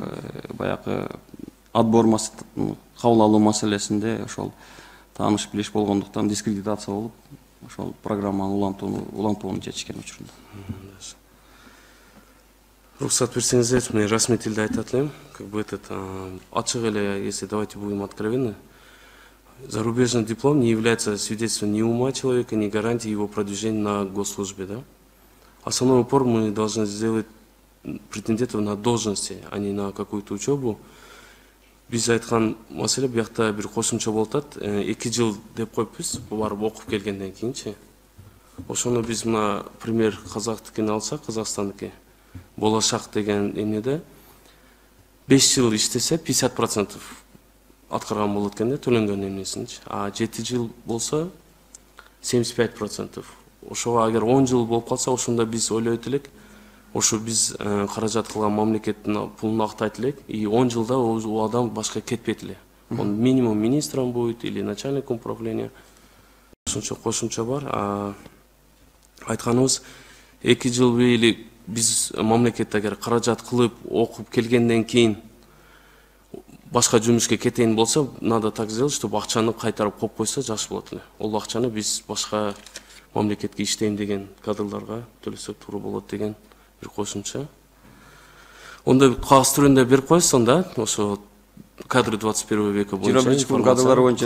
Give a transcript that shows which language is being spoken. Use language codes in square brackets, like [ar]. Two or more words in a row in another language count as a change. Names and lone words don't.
[ky] Баягы отбор кабыл алуу маселесинде ошол тааныш билиш болгондуктан дискредитация болуп, ошол программаны улантууну чечишкен учурунда. Рухсат берсеңиздер, мен расмий тилде айтат элем, [ru] как бы [ky] ачык эле, [ru] если давайте будем откровенны, зарубежный диплом не является свидетельством ни ума человека, ни гарантией его продвижения на госслужбе, да? Основной упор мы должны сделать претендентов на должности, а не на какую-то учебу. [ky] Биз айткан маселе биякта бир кошумча болуп атат. 2 жыл деп койпуз, барып окуп келгенден кийинчи. Ошону биз мына пример казактыкын алсак, Казакстандыкы болашак деген эмнеде 5 жыл иштесе 50% аткарган болот экен да, төлөнгөн эмнесинчи. А 7 жыл болсо 75%. Ошого агер 10 жыл болуп калса, ошондо биз ойлойт элек, ошо биз каражат кылган мамлекеттин пулун актайт элек, и 10 жылда ол адам башка кетпейт эле. [ru] Он минимум министром будет или начальником управления. [ky] Ошончо кошумча бар. Айтканыбыз 2 жыл или биз мамлекетте агер каражат кылып окуп келгенден кийин башка жумушка кетейин болсо, [ru] надо так сделать, чтобы [ky] акчаны кайтарып коюп койсо жакшы болот эле. Ол акчаны биз башка мамлекетке иштейм деген кадрларга төлөсөк туура болот деген бир кошумча. Онда кагаз түрүндө берип коесуң да, ошо кадры 21 века боюнча 25 кадрлар боюнча